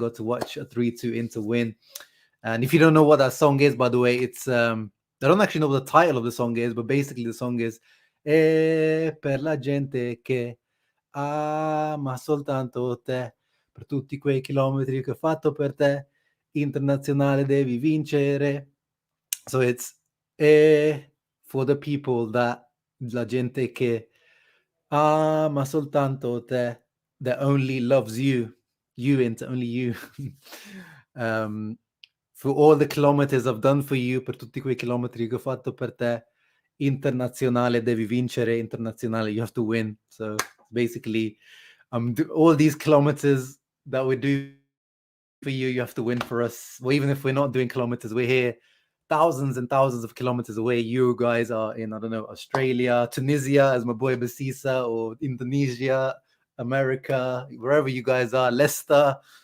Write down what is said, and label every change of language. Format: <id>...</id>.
<en>Got to watch a 3-2 Inter win. And if you don't know what that song is, by the way, it's I don't actually know what the title of the song is, but basically the song is</en> <it>per la gente che ama soltanto te, per tutti quei chilometri che ho fatto per te, internazionale devi vincere.</it> <en>So it's for the people that,</en> <it>la gente che ama soltanto te,</it> <en>that only loves you, Inter, only you. For all the kilometers I've done for you,</en> <it>per tutti quei chilometri che ho fatto per te, internazionale devi vincere, internazionale,</it> <en>you have to win. So basically, all these kilometers that we do for you, you have to win for us. Well, even if we're not doing kilometers, we're here thousands and thousands of kilometers away. You guys are in, I don't know, Australia, Tunisia, as my boy Basisa, or Indonesia, America, wherever you guys are, Leicester.</en>